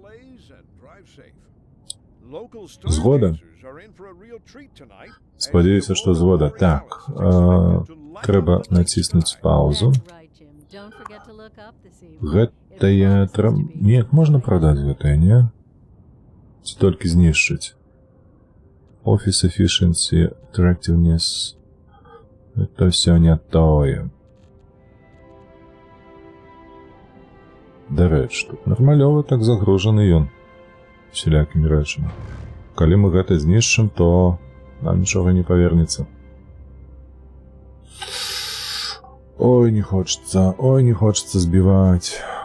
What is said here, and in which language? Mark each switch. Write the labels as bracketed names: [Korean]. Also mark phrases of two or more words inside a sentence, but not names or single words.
[Belarusian] Згода? Спадзяюся, што згода. Так, трэба націснуць паузу. Гэтае не, можна прадаць гэтае, не? Ці толькі знішчыць? [English] Office efficiency, attractiveness. [Russian] Это все не тое. [Belarusian] Дарэч, тут нармалёва так загружаны ён усялякімі рэчамі. Калі мы гэта знішчым, то нам нічога не павернецца. Ой, [Russian] не хочется [Belarusian] збіваць.